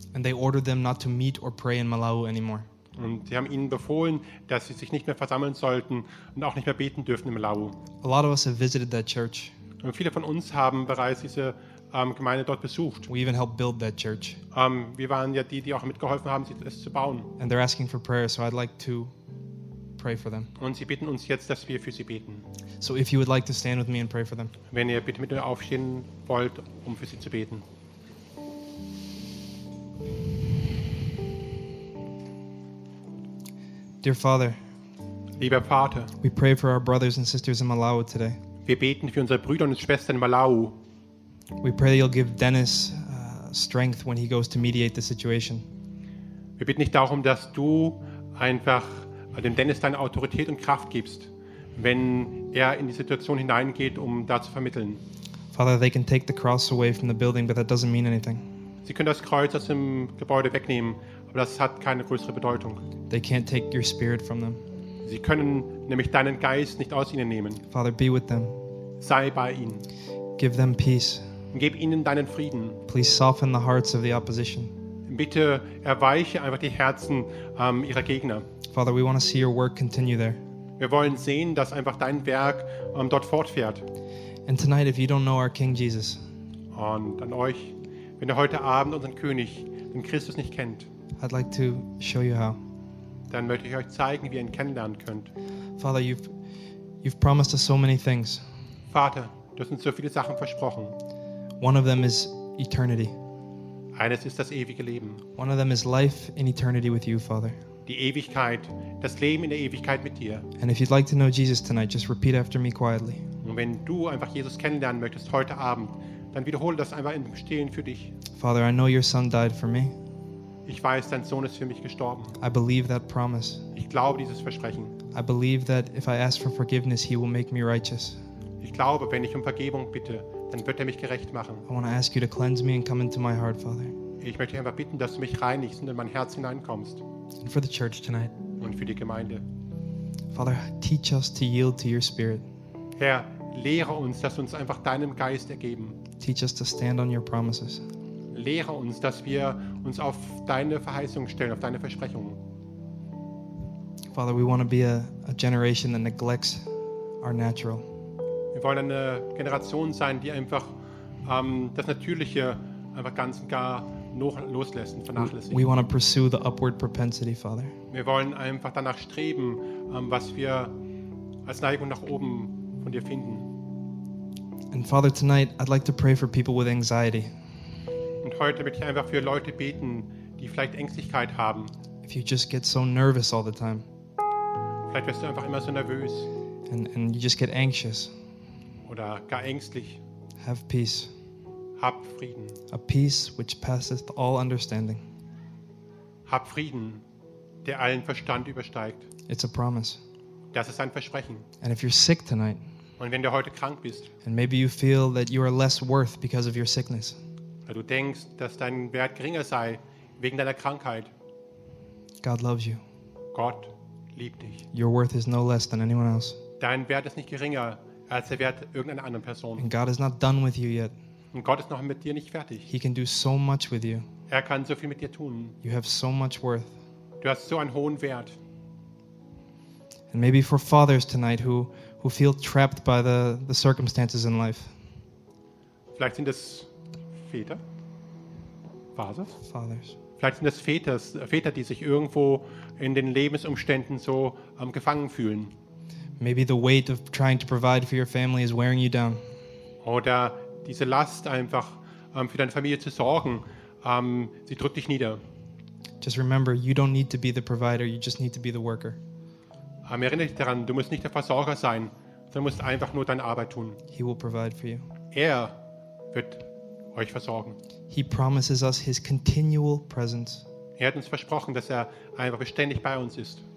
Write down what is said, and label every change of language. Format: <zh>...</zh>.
<en>And they ordered them not to meet or pray in Malau anymore.</en> <de>Und sie haben ihnen befohlen, dass sie sich nicht mehr versammeln sollten und auch nicht mehr beten dürfen in Malau.</de> <en>A lot of us have visited that church.</en> <de>Und viele von uns haben bereits diese Gemeinde dort besucht.</de> <en>We even helped build that church.</en> <de>Wir waren ja die, die auch mitgeholfen haben, es zu bauen.</de> <en>And they're asking for prayer, so I'd like to pray for them.</en> <de>Und sie bitten uns jetzt, dass wir für sie beten.</de> <en>So if you would like to stand with me and pray for them.</en> <de>Wenn ihr bitte mit mir aufstehen wollt, um für sie zu beten.</de> <en>Dear Father,</en> <de>lieber Vater,</de> <en>we pray for our brothers and sisters in Malawi today.</en> <de>Wir beten für unsere Brüder und Schwestern in Malawi.</de> <en>We pray that you'll give Dennis strength when he goes to mediate the situation.</en> <de>Wir bitten dich darum, dass du einfach dem Dennis deine Autorität und Kraft gibst, wenn er in die Situation hineingeht, um da zu vermitteln.</de> <en>Father, they can take the cross away from the building, but that doesn't mean anything.</en> <de>Sie können das Kreuz aus dem Gebäude wegnehmen. Aber das hat keine größere Bedeutung.</de> <en>They can't take your spirit from them.</en> <de>Sie können nämlich deinen Geist nicht aus ihnen nehmen.</de> <en>Father, be with them.</en> <de>Sei bei ihnen.</de> <en>Give them peace.</en> <de>Gib ihnen deinen Frieden.</de> <en>Please soften the hearts of the opposition.</en> <de>Bitte erweiche einfach die Herzen ihrer Gegner.</de> <en>Father, we want to see your work continue there.</en> <de>Wir wollen sehen, dass einfach dein Werk dort fortfährt.</de> <en>And tonight, if you don't know our King Jesus.</en> <de>Und an euch, wenn ihr heute Abend unseren König, den Christus, nicht kennt.</de> <en>I'd like to show you how.</en> <de>Dann möchte ich euch zeigen, wie ihr ihn kennenlernen könnt.</de> <en>Father, you've promised us so many things.</en> <de>Vater, du hast uns so viele Sachen versprochen.</de> <en>One of them is eternity.</en> <de>Eines ist das ewige Leben.</de> <en>One of them is life in eternity with you, Father.</en> <de>Die Ewigkeit, das Leben in der Ewigkeit mit dir.</de> <en>And if you'd like to know Jesus tonight, just repeat after me quietly.</en> <de>Und wenn du einfach Jesus kennenlernen möchtest heute Abend, dann wiederhole das einfach im Stillen für dich.</de> <en>Father, I know your son died for me.</en> <de>Ich weiß, dein Sohn ist für mich gestorben.</de> <en>I believe that promise.</en> <de>Ich glaube dieses Versprechen.</de> <en>I believe that if I ask for forgiveness, he will make me righteous.</en> <de>Ich glaube, wenn ich um Vergebung bitte, dann wird mich gerecht machen.</de> <en>I want to ask you to cleanse me and come into my heart, Father.</en> <de>Ich möchte einfach bitten, dass du mich reinigst und in mein Herz hineinkommst.</de> <en>And for the church tonight.</en> <de>Und für die Gemeinde.</de> <en>Father, teach us to yield to your spirit.</en> <de>Herr, lehre uns, dass wir uns einfach deinem Geist ergeben.</de> <en>Teach us to stand on your promises.</en> <de>Lehre uns, dass wir uns auf deine Verheißung stellen, auf deine Versprechungen.</de> <en>Father, we want to be a generation that neglects our natural.</en> <de>Wir wollen eine Generation sein, die einfach das Natürliche einfach ganz und gar loslässt und vernachlässigt.</de> <en>We want to pursue the upward propensity, Father.</en> <de>Wir wollen einfach danach streben, was wir als Neigung nach oben von dir finden.</de> <en>And Father, tonight I'd like to pray for people with anxiety.</en> <de>Heute möchte ich einfach für Leute beten, die vielleicht Ängstlichkeit haben.</de> <en>If you just get so nervous all the time.</en> <de>Vielleicht wirst du einfach immer so nervös.</de> <en>And you just get anxious.</en> <de>Oder gar ängstlich.</de> <en>Have peace.</en> <de>Hab Frieden.</de> <en>A peace which passeth all understanding.</en> <de>Hab Frieden, der allen Verstand übersteigt.</de> <en>It's a promise.</en> <de>Das ist ein Versprechen.</de> <en>And if you're sick tonight.</en> <de>Und wenn du heute krank bist.</de> <en>And maybe you feel that you are less worth because of your sickness.</en> <de>Weil du denkst, dass dein Wert geringer sei wegen deiner Krankheit.</de> <en>God loves you.</en> <de>Gott liebt dich.</de> <en>Your worth is no less than anyone else.</en> <de>Dein Wert ist nicht geringer als der Wert irgendeiner anderen Person.</de> <en>And God is not done with you yet.</en> <de>Und Gott ist noch mit dir nicht fertig.</de> <en>He can do so much with you.</en> <de>Er kann so viel mit dir tun.</de> <en>You have so much worth.</en> <de>Du hast so einen hohen Wert.</de> <en>And maybe for fathers tonight who feel trapped by the circumstances in life.</en> <de>Vielleicht sind es Väter?</de> <en>Fathers? Fathers.</en> <de>Vielleicht sind es Väter, die sich irgendwo in den Lebensumständen so gefangen fühlen.</de> <en>Maybe the weight of trying to provide for your family is wearing you down.</en> <de>Oder diese Last einfach für deine Familie zu sorgen, sie drückt dich nieder.</de> <en>Just remember, you don't need to be the provider, you just need to be the worker.</en> <de>Erinnere dich daran, du musst nicht der Versorger sein, sondern musst einfach nur deine Arbeit tun.</de> <en>He will provide for you.</en> <de>Er wird euch versorgen.</de> <en>He promises us his continual presence.</en> <de>Er hat uns versprochen, dass er einfach beständig bei uns ist.</de>